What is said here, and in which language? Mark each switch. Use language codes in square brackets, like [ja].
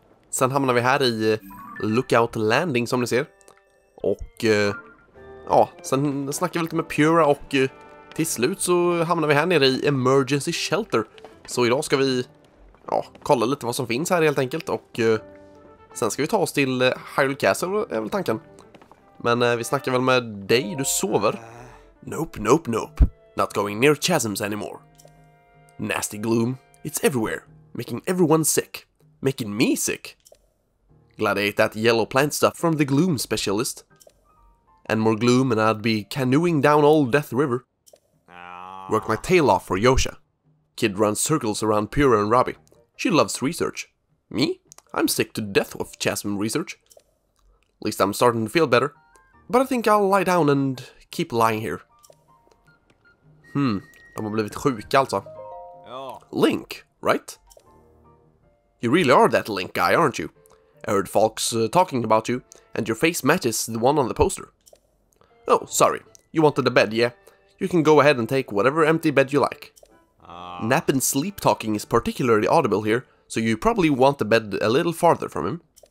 [sv] Sen hamnar vi här i Lookout Landing som ni ser. Och ja, sen snackar vi lite med Purah och till slut så hamnar vi här nere i Emergency Shelter. Så idag ska vi kolla lite vad som finns här helt enkelt. Och sen ska vi ta oss till Hyrule Castle är väl tanken. Men vi snackar väl med dig, du sover? [en] Nope, nope, nope. Not going near chasms anymore. Nasty gloom, it's everywhere. Making everyone sick. Making me sick. Glad I ate that yellow plant stuff from the gloom specialist. And more gloom and I'd be canoeing down old Death River. Work my tail off for Yosha. Kid runs circles around Purah and Robbie. She loves research. Me? I'm sick to death of chasm research. At least I'm starting to feel better. But I think I'll lie down and keep lying here. [sv] De har blivit sjuka alltså. [en] Link, right? You really are that Link guy, aren't you? I heard folks talking about you, and your face matches the one on the poster. Oh, sorry. You wanted a bed, yeah? You can go ahead and take whatever empty bed you like. Nap and sleep talking is particularly audible here, so you probably want the bed a little farther from him.